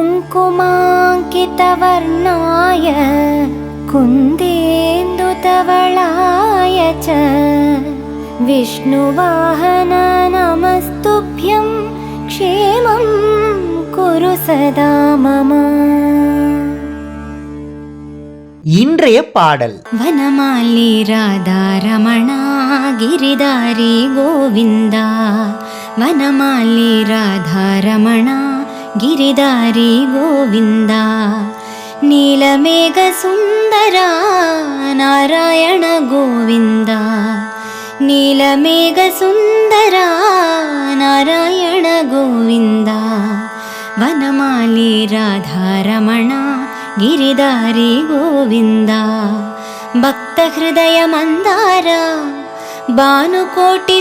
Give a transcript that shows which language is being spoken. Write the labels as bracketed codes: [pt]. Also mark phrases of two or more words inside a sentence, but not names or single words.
[sa] कुङ्कुमाङ्कितवर्णाय कुन्देन्दुधवलाय च विष्णुवाहन नमस्तुभ्यं क्षेमं कुरु सदा मम. [ta] இன்றைய பாடல்: [sa] वनमाली राधा रमणा गिरिधारी गोविन्दा, वनमाली राधा रमणा ಗಿರಿದಾರಿ ಗೋವಿಂದ, ನೀಲಮೇಘ ಸುಂದರ ನಾರಾಯಣ ಗೋವಿಂದ, ನೀಲಮೇಘ ಸುಂದರ ನಾರಾಯಣ ಗೋವಿಂದ, ವನಮಾಲಿ ರಾಧಾರಮಣ ಗಿರಿದಾರಿ ಗೋವಿಂದ, ಭಕ್ತ ಹೃದಯ ಮಂದಾರ ಭಾನುಕೋಟಿ